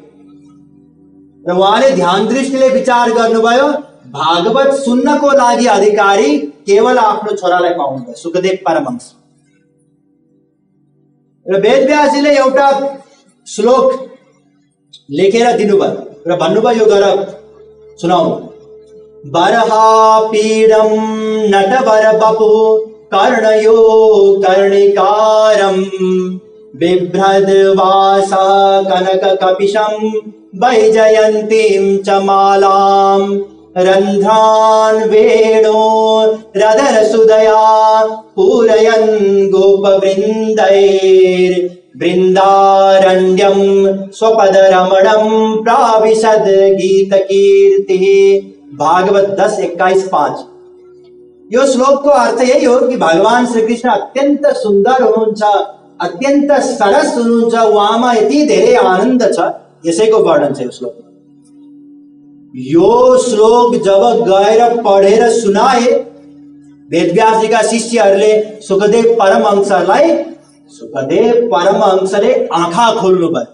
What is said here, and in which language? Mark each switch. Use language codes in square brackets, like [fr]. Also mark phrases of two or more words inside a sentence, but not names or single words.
[ne] र उहाँले ध्यान दृष्टिले विचार गर्नुभयो, भागवत सुन्नको लागि अधिकारी केवल आफ्नो छोरालाई पाउनुभयो, सुखदेव परमहंस। र वेदव्यासजीले एउटा श्लोक लेखेर दिनुभयो र भन्नुभयो, यो गर सुनाउनु। [sa] बरहा पीडम नटवर बपु कर्णयो कर्णिकारम बिभ्रद वासा कनक कपिशम वैजयंतीम च मालाम रंध्रान वेणो रदर सुदया पूरयन् गोपवृन्दैर् वृंदारण्यम स्वपद रमणम प्राविशद गीत कीर्ति। [ne] भागवत 10:21-5। यो श्लोक को अर्थ यही हो कि भगवान श्री कृष्ण अत्यंत सुंदर हुनुहुन्छ, अत्यंत सरस हुनुहुन्छ, उहाँमा यति धेरै आनन्द छ, यसैको वर्णन छ यो श्लोक। यो श्लोक जब गएर पढेर सुनाए वेदव्यासजीका शिष्यहरूले सुखदेव परमहंसलाई, सुखदेव परमहंसले आँखा खोल्नु भयो।